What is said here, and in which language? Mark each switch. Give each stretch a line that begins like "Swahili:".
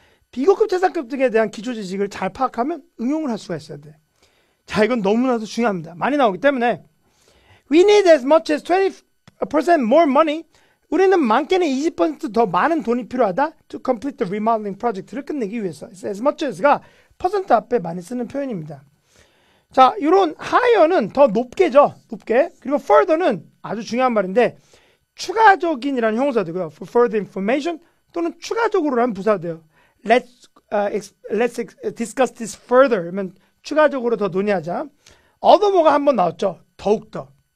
Korean: 비고급 최상급 등에 대한 기초 지식을 잘 파악하면 응용을 할 수가 있어야 돼. 자, 이건 너무나도 중요합니다. 많이 나오기 때문에
English: we need as much as 20% more money.
Korean: 우리는 많게는 20% 더 많은 돈이 필요하다.
English: to complete the remodeling project를
Korean: 끝내기 위해서. as much as가 퍼센트 앞에 많이 쓰는 표현입니다. 자, 이런 higher는 더 높게죠. 높게. 그리고 further는 아주 중요한 말인데 추가적인이라는 형용사 되고요. for further information 또는 추가적으로라는 부사가 돼요.
English: Let's discuss this further.
Korean: 그러면 추가적으로 더 논의하자. othermore가 한번 나왔죠. 더욱더.